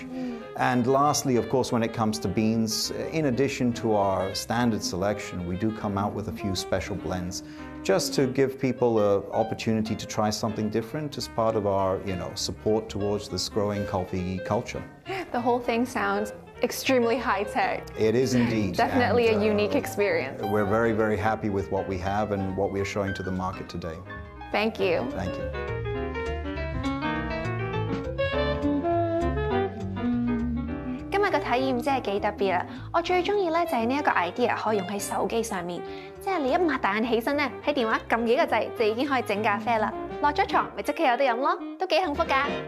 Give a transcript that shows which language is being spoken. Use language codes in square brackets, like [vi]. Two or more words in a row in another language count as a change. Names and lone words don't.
[en] And lastly, of course, when it comes to beans, in addition to our standard selection, we do come out with a few special blends, just to give people an opportunity to try something different as part of our, support towards this growing coffee culture. The whole thing sounds extremely high-tech. It is indeed. Definitely a unique experience. We're very, very happy with what we have and what we are showing to the market today. Thank you. Thank you. [yue] 今日嘅體驗真係幾特別啊！我最中意咧就係呢一個 idea 可以用喺手機上面，即係你一擘大眼起身咧，喺電話撳幾個掣就已經可以整咖啡啦。落咗床咪即刻有得飲咯，都幾幸福㗎。